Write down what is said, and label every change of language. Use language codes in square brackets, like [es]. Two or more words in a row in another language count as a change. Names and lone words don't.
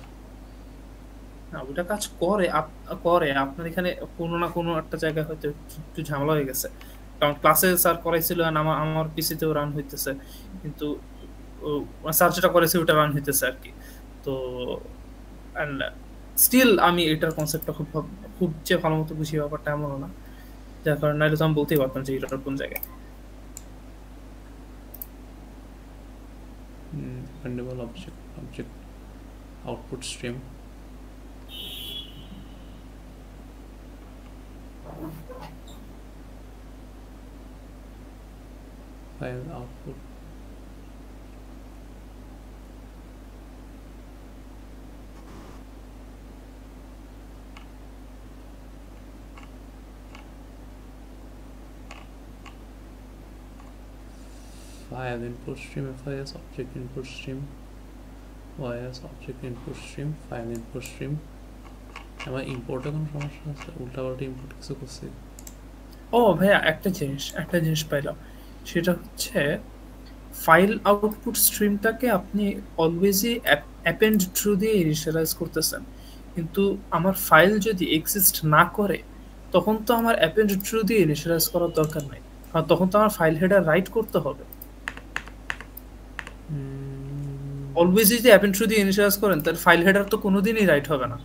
[bn] না ওটা কাজ করে আপনার এখানে কোনো না কোনো একটা জায়গায় হয়তো একটু ঝামেলা হয়ে গেছে কারণ ক্লাসে স্যার করাইছিল আমার পিসিতেও রান হইতেছে কিন্তু স্যার যেটা করেছে ওটা রান হইতেছে আর কি তো [en] and still [bn] আমি এটার কনসেপ্টটা খুব যে ভালো মতো বুঝি ব্যাপারটা এমন না যার কারণে নাহলে তো আমি বলতেই পারতাম যে এটার কোন জায়গায় [en] appendable object output stream file output file input stream FIS object input stream OIS object input stream file input stream [bn] আমার ইম্পোর্টে কোনো সমস্যা আছে উল্টাপাল্টা ইম্পোর্ট কিছু করছি ও ভাইয়া একটা জিনিস পাইলাম সেটা হচ্ছে [en] file output streamটাকে [bn] আপনি অলওয়েজই [en] append true [bn] দিয়ে ইনিশিয়ালাইজ করতেছেন কিন্তু আমার ফাইল যদি এক্সিস্ট না করে তখন তো আমার [en] append true [bn] দিয়ে ইনিশিয়ালাইজ করার দরকার নাই কারণ তখন তো আমার [en] file header write [bn] করতে হবে অলওয়েজ যদি [en] append true [bn] দিয়ে ইনিশিয়ালাইজ করেন তাহলে [en] file header [bn] তো কোনোদিনই রাইট হবে না